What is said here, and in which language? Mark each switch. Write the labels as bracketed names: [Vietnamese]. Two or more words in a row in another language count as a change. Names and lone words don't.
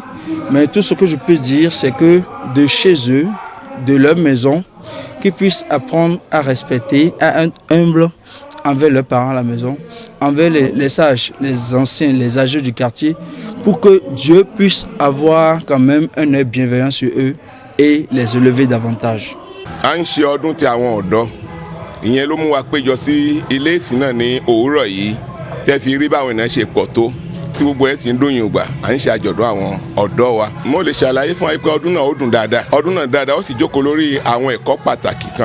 [French] Mais tout ce que je peux dire, c'est que de chez eux, de leur maison, qu'ils puissent apprendre à respecter, à être humble envers leurs parents à la maison, envers les sages, les anciens, les âgés du quartier, pour que Dieu puisse avoir quand même un œil bienveillant sur eux et les élever davantage. [Yoruba] Ìyẹn ló mú wa péjọ sí ilé ìsìn náà ní òwúrọ̀ yìí tẹ́ fi rí báwọn ènìyàn ṣe pọ̀ tó tí gbogbo ẹ̀ sì ń dùn yùngbà à ń ṣe àjọ̀dún àwọn ọ̀dọ́ wa. Mo lè ṣàlàyé fún wa pé ọdún náà ó dùn dáadáa. Ọdún náà dáadáa ó sì jókòó lórí àwọn ẹ̀kọ́ pàtàkì kan.